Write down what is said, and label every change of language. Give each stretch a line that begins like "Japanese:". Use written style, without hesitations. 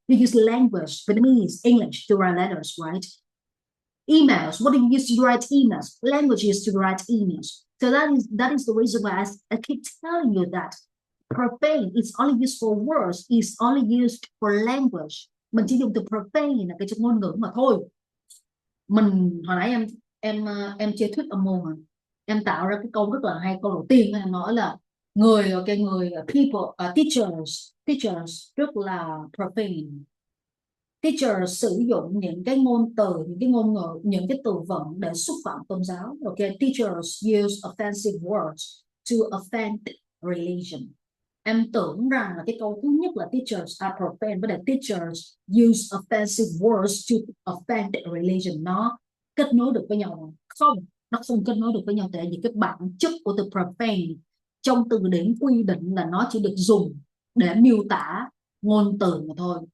English: You use language, Vietnamese, English to write letters, right? Emails. What do you use to write emails? Language is to write emails. So that is the reason why I keep telling you that profane is only used for words, is only used for language.
Vietnamese: Mình chỉ dùng từ profane là cái trong ngôn ngữ mà thôi. Mình hồi nãy em chơi thuyết âm môn mà. Em tạo ra cái câu rất là hay. Câu đầu tiên em nói là người people, teachers rất là profane. Teachers sử dụng những cái ngôn từ, những cái ngôn ngữ, những cái từ vựng để xúc phạm tôn giáo.
English: Okay, teachers use offensive words to offend religion.
Vietnamese: Em tưởng rằng là cái câu thứ nhất là
English: teachers are profane, but teachers use offensive words to offend religion.
Vietnamese: Nó kết nối được với nhau không? Nó không kết nối được với nhau, tại vì cái bản chất của từ profane trong từ điển quy định là nó chỉ được dùng để miêu tả ngôn từ mà thôi.